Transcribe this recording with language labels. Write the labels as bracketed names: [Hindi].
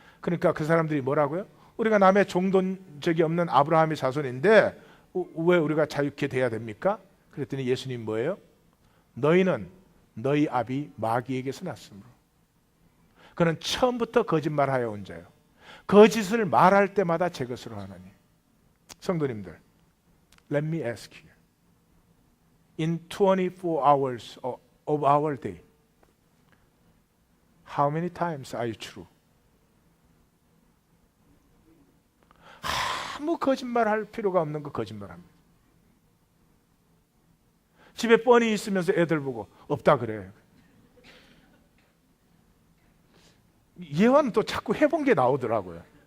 [Korean] 그러니까 그 사람들이 뭐라고요? 우리가 남의 종돈 적이 없는 아브라함의 자손인데 왜 우리가 자유케 돼야 됩니까? 그랬더니 예수님 뭐예요? 너희는 너희 아비 마귀에게서 났으므로. 그는 처음부터 거짓말하여 온 자요. 거짓을 말할 때마다 제 것으로 하나니. 성도님들, [English] let me ask you. In 24 hours of our day, how many times are you true? [Korean] 아무 거짓말할 필요가 없는 거 거짓말합니다. 집에 뻔히 있으면서 애들 보고 없다 그래. 예화는 또 자꾸 해본 게 나오더라고요.